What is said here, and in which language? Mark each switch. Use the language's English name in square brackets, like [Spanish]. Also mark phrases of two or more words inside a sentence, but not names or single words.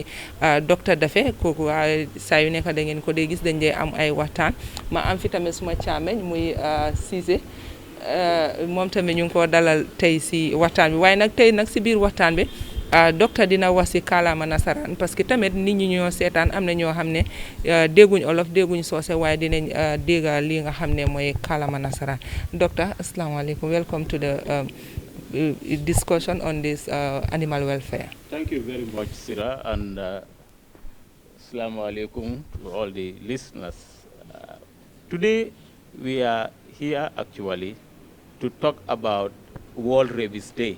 [Wolof] docteur Dafe kooku saa yu nekk da ngeen ko dee gis dañ dee am ay waxtaan ma am fi tamit suma càmmeñ muy Ceesay moom tamit ñu ngi ko dalal tey si waxtaan bi waaye nag tey nag si biir waxtaan bi docteur dina wax si kaalaama nasaraan [French] parce que [Wolof] tamit nit ñi ñoo seetaan am na ñoo xam ne dégguñ olof dégguñ soose waaye dinañ dégg li nga xam ne mooy kaalaama nasaraan docteur asalaamaaleykum [English] welcome to the discussion on this animal welfare. Thank you very much, Sira, and Assalamu alaikum to all the listeners. Today we are here actually to talk about World Rabies Day.